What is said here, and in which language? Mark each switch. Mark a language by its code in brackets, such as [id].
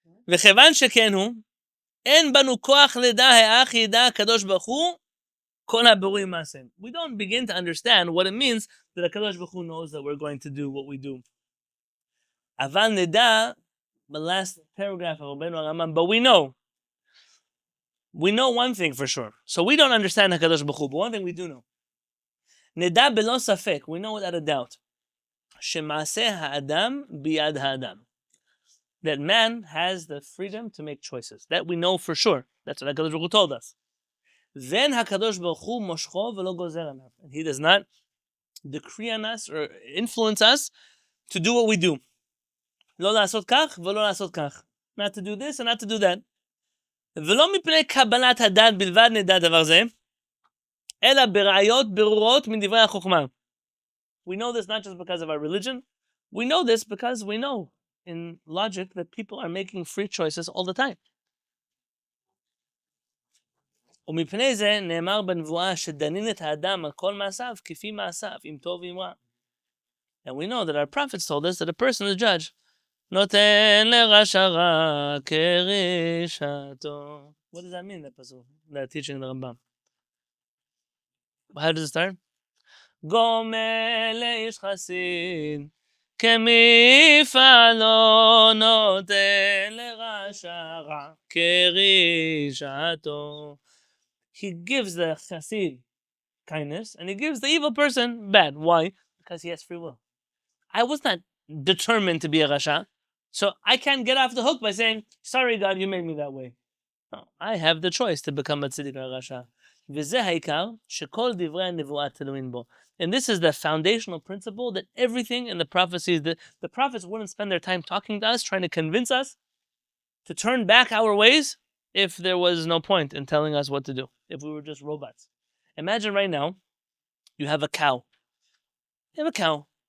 [he] וכיוון שכן הוא, אין בנו כוח לדע האח ידע הקדוש ברוך הוא, כל הבורים מעשיהם. [en] We don't begin to understand what it means that HaKadosh Baruch Hu knows that we're going to do what we do. [he] אבל נדע, [en] the last paragraph of Rabbenu HaRambam, but we know. We know one thing for sure. So we don't understand HaKadosh Baruch Hu, but one thing we do know. [he] נדע בלא ספק, [en] we know without a doubt, [he] שמעשה האדם ביד האדם. [en] That man has the freedom to make choices. That we know for sure. That's what HaKadosh Baruch Hu told us. Then HaKadosh Baruch Hu moshcho v'lo gozer anav. He does not decree on us or influence us to do what we do. [he] לא לעשות כך ולא לעשות כך. [en] Not to do this and not to do that. [he] ולא מפני קבלת הדעת בלבד נדע דבר זה, אלא בראיות ברורות מדברי החוכמה. [en] We know this not just because of our religion. We know this because we know in logic that people are making free choices all the time. [he] ומפני זה נאמר בנבואה שדנין את האדם על כל מעשיו כפי מעשיו, אם טוב ואם רע. [en] And we know that our prophets told us that a person is judged. [he] נותן לרשע רע כרשעתו. [en] What does that mean, that pasuk? That teaching in the Rambam. How does it start? [he] גומל לאיש חסיד כמפעלו נותן לרשע רע כרשעתו. [en] He gives the chassid kindness and he gives the evil person bad. Why? Because he has free will. I was not determined to be a rasha, so I can't get off the hook by saying, sorry God, you made me that way. No, I have the choice to become a tzaddik or a rasha. [he] וזה העיקר שכל דברי הנבואה תלויים בו. [en] And this is the foundational principle that everything in the prophecies, the prophets wouldn't spend their time talking to us, trying to convince us to turn back our ways if there was no point in telling us what to do, if we were just robots. Imagine right now, you have a cow. You have a cow.